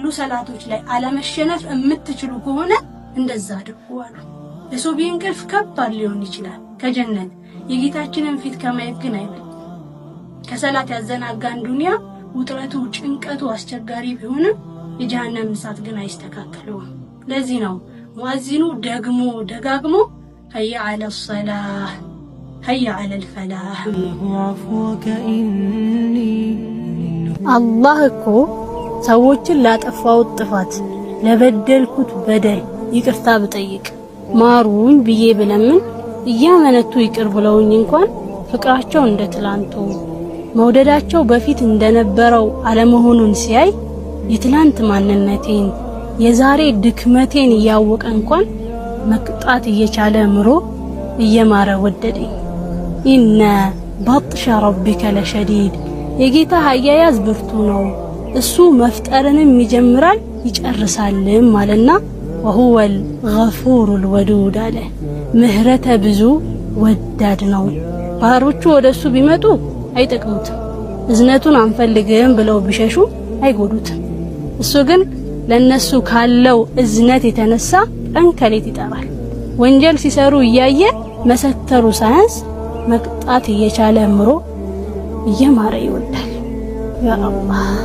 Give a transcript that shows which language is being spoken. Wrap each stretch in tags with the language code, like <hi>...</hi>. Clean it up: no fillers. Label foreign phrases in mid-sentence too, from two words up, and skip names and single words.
<am>ሰላቶች ላይ አለመሸነፍ የምትችሉ ከሆነ እንደዛ አድርጉ አሉ የሱብሂ እንቅልፍ ከባድ ሊሆን ይችላል ከጀነት የጌታችንን ፊት ከማየት ግን አይበልጥ ከሰላት ያዘናጋን ዱንያ ውጥረቱ ጭንቀቱ አስቸጋሪ ቢሆንም የጀሃነም እሳት ግን አይስተካከለውም ለዚህ ነው ሙአዚኑ ደግሞ ደጋግሞ</am> <ar>هيا على الصلاة هيا على الفلاح</ar> <am>الله እኮ ሰዎችን ላጠፋው ጥፋት ለበደልኩት በደል ይቅርታ ብጠይቅ ማሩኝ ብዬ ብለምን እያመነቱ ይቅር ብለውኝ እንኳን ፍቅራቸው እንደ ትላንቱ መውደዳቸው በፊት እንደነበረው አለመሆኑን ሲያይ የትላንት ማንነቴን የዛሬ ድክመቴን ያወቀ እንኳን መቅጣት እየቻለ ምሮ እየማረ ወደደኝ</am> <ar>إن بطش ربك لشديد</ar> <am>የጌታ አያያዝ ብርቱ ነው እሱ መፍጠርንም ይጀምራል ይጨርሳልም ማለና وهو</am> <ar>الغفور الودود</ar> <am>አለ ምህረተ ብዙ ወዳድ ነው ባሮቹ ወደሱ ቢመጡ አይጠቅሙትም እዝነቱን አንፈልግም ብለው ቢሸሹ አይጎዱትም እሱ ግን ለነሱ ካለው እዝነት የተነሳ አንከሌት ይጠራል ወንጀል ሲሰሩ እያየ መሰተሩ ሳይንስ መቅጣት እየቻለ ምሮ እየማረ ይወዳል ያ አላህ</am>